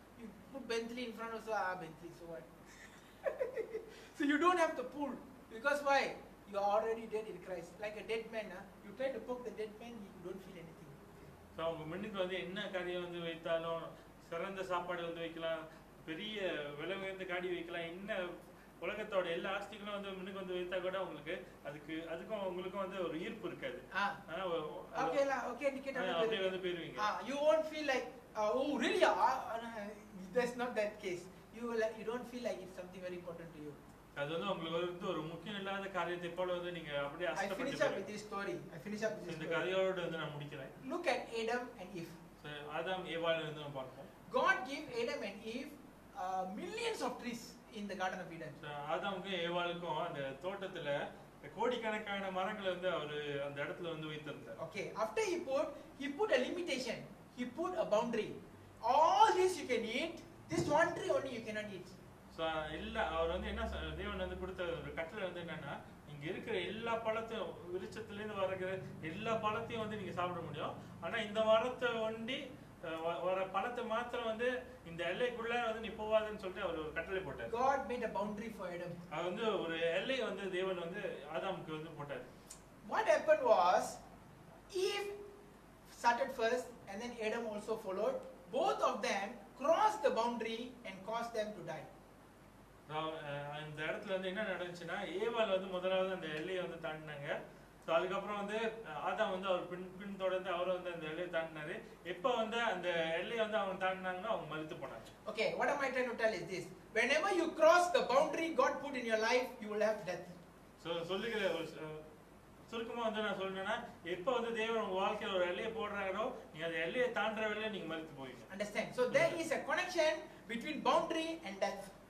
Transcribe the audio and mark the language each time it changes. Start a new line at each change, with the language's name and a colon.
English: You put Bentley in front of Bentley, so what? So you don't have the pull because why? You are already dead in Christ. Like a dead man, you try to poke the dead man, you don't feel anything. So
Tamil: அவங்க முன்னுக்கு வந்து என்ன காரியம் வந்து வைத்தாலும், சிறந்த சாப்பாடு வந்து வைக்கலாம், பெரிய விலை உயர்ந்த காடி வைக்கலாம், என்ன உலகத்தோட எல்லா ஆஸ்திகளும் வந்து முன்னுக்கு வந்து வைத்தா கூட உங்களுக்கு அதுக்கும் உங்களுக்கும் வந்து ஒரு ஈர்ப்பு இருக்காது.
English: Okay,
Tamil: அப்படியே வந்து போயிருவீங்க.
English: You won't feel like oh really? That's not that case. You don't feel like it's something very important to you.
Tamil: அது வந்து உங்களுக்கு வந்து ஒரு முக்கியம் இல்லாத காரியத்தை போல வந்து நீங்க அப்படியே
English: I finish up with this story.
Tamil: இந்த கதையோட வந்து நான் முடிக்கிறேன்.
English: Look at Adam and Eve.
Tamil: ஆதாம் ஏவாள் வந்து நம்ம பார்ப்போம்.
English: God gave Adam and Eve millions of trees in the Garden of Eden.
Tamil: ஆதாமுக்கும் ஏவாளுக்கும் அந்த தோட்டத்துல கோடிக்கணக்கான மரங்களை வந்து அவர் அந்த இடத்துல வந்து வைத்திருந்தார்.
English: Okay, after he put a limitation. He put a boundary. All this you can eat. This one tree only you cannot eat. So
Tamil: இல்ல அவர் வந்து என்ன தேவன் வந்து கொடுத்த ஒரு கட்டளை வந்து என்னன்னா, இங்க இருக்கிற எல்லா பழத்தையும் விருட்சத்துல இருந்து வர்ற எல்லா பழத்தையும் வந்து நீங்க சாப்பிட முடியும். ஆனா இந்த மரத்தை ஒண்டி வர பழத்தை மாத்திரம் வந்து இந்த எல்லைக்குள்ள வந்து நீ போவாதுன்னு சொல்லிட்டு அவர் ஒரு கட்டளை போட்டார்.
English: God made a boundary for Adam.
Tamil: அது வந்து ஒரு எல்லை வந்து தேவன் வந்து ஆதாமுக்கு வந்து போட்டார்.
English: What happened was Eve started first and then Adam also followed. Both of them crossed the boundary and caused them to die.
Tamil: இந்த இடத்துல வந்து என்ன நடந்துச்சுன்னா, ஏவாள் வந்து முதலாவது அந்த எல்லையை வந்து தாண்டினாங்க. ஸோ அதுக்கப்புறம் வந்து ஆதாம் வந்து அவர் பின் தொடர்ந்து அவர் வந்து அந்த எல்லையை தாண்டினாரு. எப்போ வந்து அந்த எல்லையை வந்து அவங்க தாண்டினாங்கன்னா அவங்க மரித்து போனாங்க.
English: Okay, what am I trying to tell is this: whenever you cross the boundary God put in your life, you will have death.
Tamil: So சொல்லுகிற ஒரு சுருக்கமா வந்து நான் சொல்றேன்னா, எப்போ வந்து தேவன் உங்க வாழ்க்கையில ஒரு எல்லையை போடுறாங்களோ நீங்க அந்த எல்லையை தாண்டுற வேலையை நீங்க மரித்து போவீங்க.
English: Understand? So there is a connection between boundary and death.